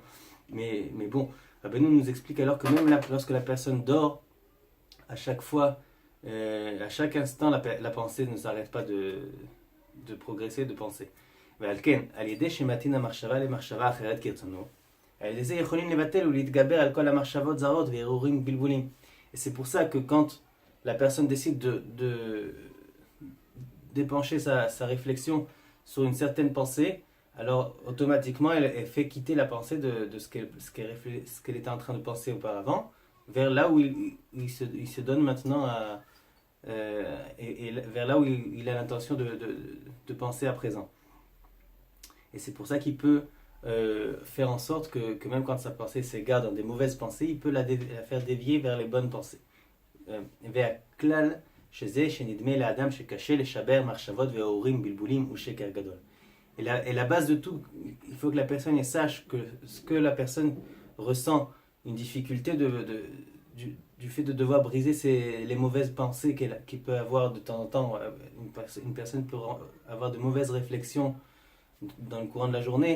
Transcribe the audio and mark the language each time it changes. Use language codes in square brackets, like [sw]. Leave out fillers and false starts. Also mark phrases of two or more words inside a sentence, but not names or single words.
[fr] Mais bon, Rabbeinu nous explique alors que même lorsque la personne dort, à chaque fois, à chaque instant, la pensée ne s'arrête pas de progresser, de penser. [he] ועל כן, על ידי שמתאים המחשבה למחשבה אחרת כרצונו, על ידי זה יכולים לבטל ולהתגבר על כל המחשבות זרות והרהורים בלבולים. [fr] Et c'est pour ça que quand la personne décide d'épancher sa réflexion sur une certaine pensée, alors automatiquement elle fait quitter la pensée de ce qu'elle était en train de penser auparavant, vers là où il se donne maintenant et vers là où il a l'intention de penser à présent. Et c'est pour ça qu'il peut faire en sorte que même quand sa pensée s'égare dans des mauvaises pensées, il peut la faire dévier vers les bonnes pensées. [he] Vers klal שזה שנדמה לאדם שקשה לשבר מחשבות והרהורים בלבולים ושקר גדול. [fr] Et la base de tout, il faut que la personne sache que ce que la personne ressent, une difficulté du fait de devoir briser les mauvaises pensées qu'il peut avoir de temps en temps. Une personne peut avoir de mauvaises réflexions dans le courant de la journée.